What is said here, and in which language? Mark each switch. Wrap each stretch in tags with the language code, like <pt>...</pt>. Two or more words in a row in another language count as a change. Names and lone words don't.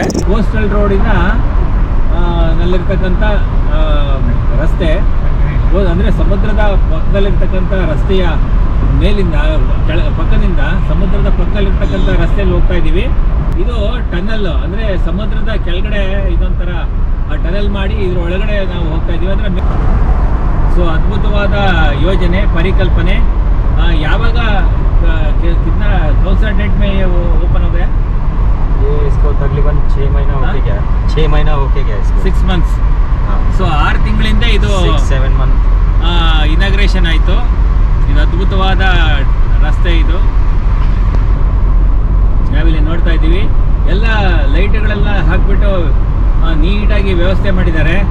<kn>ಕೋಸ್ಟಲ್ ರೋಡಿನ ನಲ್ಲಿರ್ತಕ್ಕಂಥ ರಸ್ತೆ, ಅಂದರೆ ಸಮುದ್ರದ ಪಕ್ಕದಲ್ಲಿರ್ತಕ್ಕಂಥ ರಸ್ತೆಯ ಮೇಲಿಂದ ಪಕ್ಕದಿಂದ ಸಮುದ್ರದ ಪಕ್ಕದಲ್ಲಿರ್ತಕ್ಕಂಥ ರಸ್ತೆಯಲ್ಲಿ ಹೋಗ್ತಾ ಇದ್ದೀವಿ. ಇದು ಟನಲ್, ಅಂದರೆ ಸಮುದ್ರದ ಕೆಳಗಡೆ ಇದೊಂಥರ ಟನಲ್ ಮಾಡಿ ಇದ್ರ ಒಳಗಡೆ ನಾವು ಹೋಗ್ತಾ ಇದ್ದೀವಿ. ಅಂದರೆ ಸೊ ಅದ್ಭುತವಾದ ಯೋಜನೆ, ಪರಿಕಲ್ಪನೆ.</kn> <hi>ಯಾವಾಗ कितना कौन सा डेट में ये ओपन हो गया? ये इसको तकरीबन 6 महीना होके गया। 6 महीना होके गया इसको।</hi> <en>6 months.</en> <kn>ಸೊ 6 ತಿಂಗಳಿಂದ ಇದು</kn> <en>6-7 month</en> <kn>ಇನಾಗ್ರೇಷನ್ ಆಯಿತು. ಇದು ಅದ್ಭುತವಾದ ರಸ್ತೆ. ಇದು ನಾವಿಲ್ಲಿ ನೋಡ್ತಾ ಇದ್ದೀವಿ. ಎಲ್ಲ ಲೈಟ್ಗಳೆಲ್ಲ ಹಾಕ್ಬಿಟ್ಟು ನೀಟಾಗಿ ವ್ಯವಸ್ಥೆ ಮಾಡಿದ್ದಾರೆ.</kn>